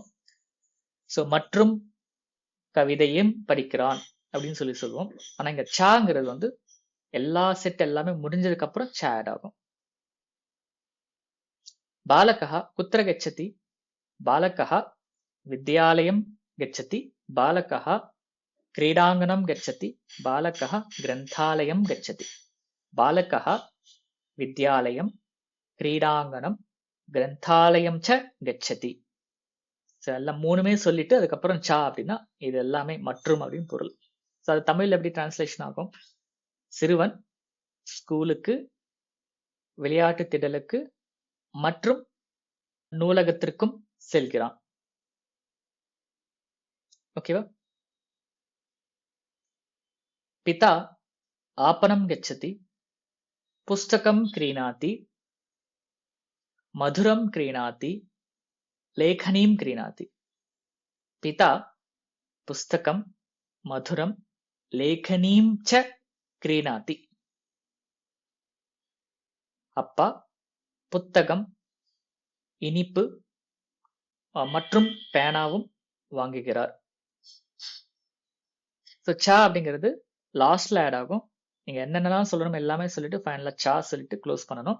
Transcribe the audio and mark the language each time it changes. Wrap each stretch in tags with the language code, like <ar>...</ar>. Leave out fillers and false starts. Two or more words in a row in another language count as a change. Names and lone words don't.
<ta>ஸோ மற்றும் கவிதையும் படிக்கிறான் அப்படின்னு சொல்லுவோம். ஆனா இங்க சாங்கிறது வந்து எல்லா செட் எல்லாமே முடிஞ்சதுக்கு அப்புறம் ச ஆட் ஆகும்.</ta> <sa>बालकः कुत्र गच्छति? बालकः विद्यालयं गच्छति. பாலகா क्रीडाङ्गणं गच्छति. बालकः ग्रन्थालयं गच्छति. बालकः विद्यालयं, क्रीडाङ्गणं, ग्रन्थालयं च गच्छति.</sa> <ta>எல்லாம் மூணுமே சொல்லிட்டு அதுக்கப்புறம் சா அப்படின்னா இது எல்லாமே மற்றும் அப்படின்னு பொருள். ஸோ அது தமிழ்ல எப்படி டிரான்ஸ்லேஷன் ஆகும்? சிறுவன் ஸ்கூலுக்கு, விளையாட்டு திடலுக்கு மற்றும் நூலகத்திற்கும் செல்கிறான். ஓகேவா?</ta> <sa>पिता आपणं गच्छति. पुस्तकं क्रीणाति. मधुरं क्रीणाति. लेखनीं क्रीणाति. पिता पुस्तकं, मधुरं, लेखनीं च क्रीणाति.</sa> <ta>அப்பா புத்தகம், இனிப்பு மற்றும் பேனாவும் வாங்குகிறார். ஸோ சா அப்படிங்கிறது லாஸ்ட்ல ஆட் ஆகும். நீங்க என்னென்னலாம் சொல்லணும் எல்லாமே சொல்லிட்டு ஃபைனலா சா சொல்லிட்டு க்ளோஸ் பண்ணணும்.</ta>